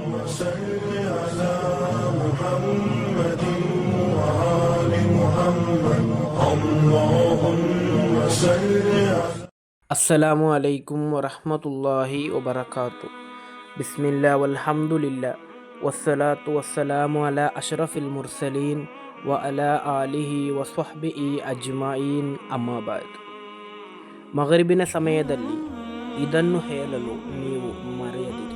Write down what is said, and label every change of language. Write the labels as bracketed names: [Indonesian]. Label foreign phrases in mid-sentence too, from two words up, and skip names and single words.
[Arabic] صل على محمد وآل محمد اللهم صل على السلام عليكم ورحمة الله وبركاته. بسم الله والحمد لله والصلاة والسلام على أشرف المرسلين وعلى آله وصحبه أجمعين. أما بعد. [Kannada] ಮಗರಿಬಿನ ಸಮಯದಲ್ಲಿ ಇದನ್ನು ಹೇಳಲು ನೀವು ಮರೆಯದಿರಿ.